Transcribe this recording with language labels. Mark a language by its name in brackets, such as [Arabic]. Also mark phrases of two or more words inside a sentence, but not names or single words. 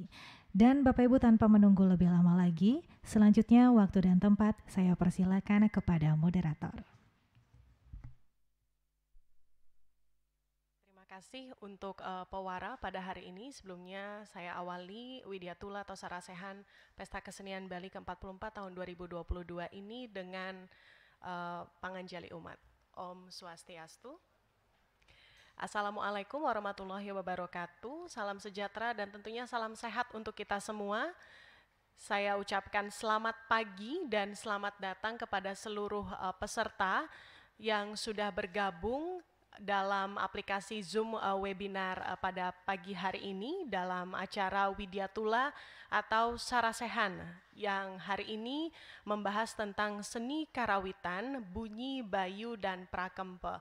[Indonesian] Dan Bapak Ibu, tanpa menunggu lebih lama lagi, selanjutnya waktu dan tempat saya persilakan kepada moderator. Terima kasih untuk pewara pada hari ini. Sebelumnya saya awali Widyatula atau Sarasehan Pesta Kesenian Bali ke-44 tahun 2022 ini dengan panganjali umat. Om Swastiastu. [Arabic] السلام عليكم ورحمة الله وبركاته. [Indonesian] Salam sejahtera dan tentunya salam sehat untuk kita semua. Saya ucapkan selamat pagi dan selamat datang kepada seluruh peserta yang sudah bergabung dalam aplikasi Zoom webinar pada pagi hari ini dalam acara Widyatula atau Sarasehan yang hari ini membahas tentang seni karawitan, bunyi, bayu, dan prakempe.